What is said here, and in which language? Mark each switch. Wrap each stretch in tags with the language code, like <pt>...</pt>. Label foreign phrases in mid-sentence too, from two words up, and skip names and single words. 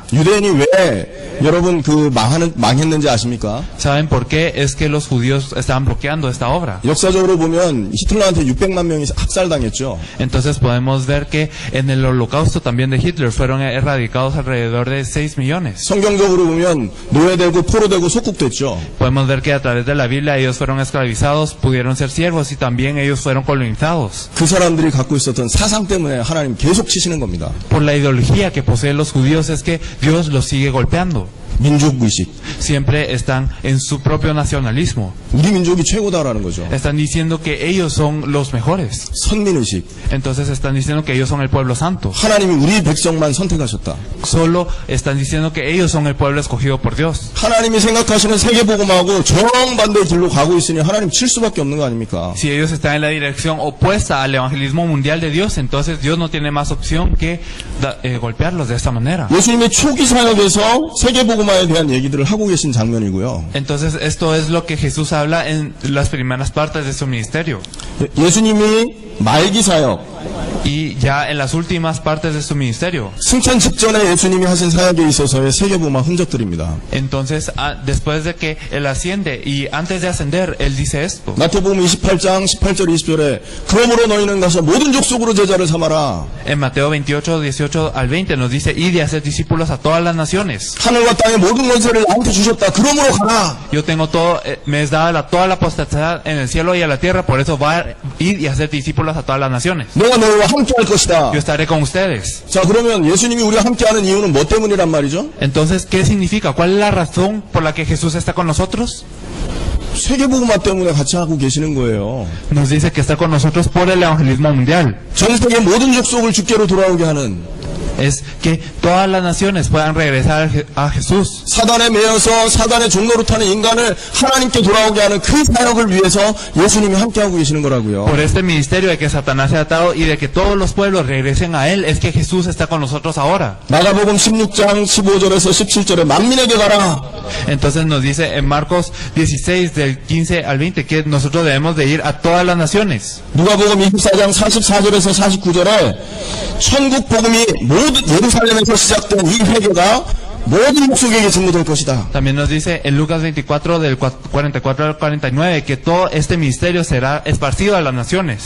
<ko>유대인이 왜 여러분 망했는지 아십니까?</ko> <es>¿Saben por qué es que los judíos estaban bloqueando esta obra?</es> <ko>역사적으로 보면 히틀러한테 600만 명이 학살당했죠.</ko> <es>Entonces podemos ver que en el holocausto también de Hitler fueron erradicados alrededor de 6 millones.</es> <ko>성경적으로 보면 노예되고 포로되고 속국됐죠.</ko> <es>Podemos ver que a través de la Biblia ellos fueron esclavizados, pudieron ser siervos y también ellos fueron colonizados.</es> <ko>그 사람들이 갖고 있었던 사상 때문에 하나님 계속 치시는 겁니다.</ko> <es>Por la ideología que poseen los judíos es que Dios los sigue golpeando.</es> <ko>민족의식.</ko> <es>Siempre están en su propio nacionalismo.</es> <ko>우리 민족이 최고다라는 거죠.</ko> <es>Están diciendo que ellos son los mejores.</es> <ko>선민의식.</ko> <es>Entonces están diciendo que ellos son el pueblo santo.</es> <ko>하나님이 우리 백성만 선택하셨다.</ko> <es>Solo están diciendo que ellos son el pueblo escogido por Dios.</es> <ko>하나님이 생각하시는 세계복음하고 정반대의 길로 가고 있으니 하나님 칠 수밖에 없는 거 아닙니까?</ko> <es>Si ellos están en la dirección opuesta al evangelismo mundial de Dios, entonces Dios no tiene más opción que golpearlos de esta manera.</es> <ko>예수님의 초기 사역에서 세계복음화에 대한 얘기들을 하고 계신 장면이고요.</ko> <es>Entonces esto es lo que Jesús habla en las primeras partes de su ministerio.</es> <ko>예수님이 말기 sa역,</ko> <es>Y ya en las últimas partes de su ministerio.</es> <ko>승천 직전에 예수님이 하신 사역에 있어서의 세계복음화 흔적들입니다.</ko> <es>Entonces, después de que Él asciende y antes de ascender, Él dice esto.</es> <ko>마태복음 28장 18절 20절에 그러므로 너희는 가서 모든 족속으로 제자를 삼아라.</ko> <es>En Mateo 28, 18 al 20 nos dice, id y hacer discípulos a todas las naciones.</es> <ko>하늘과 땅의 모든 권세를 나한테 주셨다. 그러므로 가라.</ko> <es>Yo tengo todo, me es dada toda la potestad en el cielo y en la tierra, por eso va a ir y hacer discípulos a todas las naciones.</es> <ko>내가 너희와 함께 할 것이다.</ko> <es>Yo estaré con ustedes.</es> <ko>자, 그러면 예수님이 우리와 함께하는 이유는 뭐 때문이란 말이죠?</ko> <es>Entonces, ¿qué significa? ¿Cuál es la razón por la que Jesús está con nosotros?</es> <ko>세계복음화 때문에 같이 하고 계시는 거예요.</ko> <es>Nos dice que está con nosotros por el evangelismo mundial.</es> <ko>전 세계 모든 족속을 주께로 돌아오게 하는</ko> <es>Es que todas las naciones puedan regresar a Jesús.</es> <ko>사단에 매여서 사단의 종로로 타는 인간을 하나님께 돌아오게 하는 그 사역을 위해서 예수님이 함께하고 계시는 거라고요.</ko> <es>Por este ministerio de que Satanás se ha atado y de que todos los pueblos regresen a Él, es que Jesús está con nosotros ahora.</es> <ko>마가복음 16장 15절에서 17절에 만민에게 가라.</ko> <es>Entonces nos dice en Marcos 16 del 15 al 20 que nosotros debemos de ir a todas las naciones.</es> <ko>누가복음 24장 44절에서 49절에 천국 복음이 모든 예루살렘에서 시작된 이 회개가 모든 족속에게 증거될 것이다.</ko> <es>También nos dice en Lucas 24 del 44 al 49 que todo este misterio será esparcido a las naciones.</es>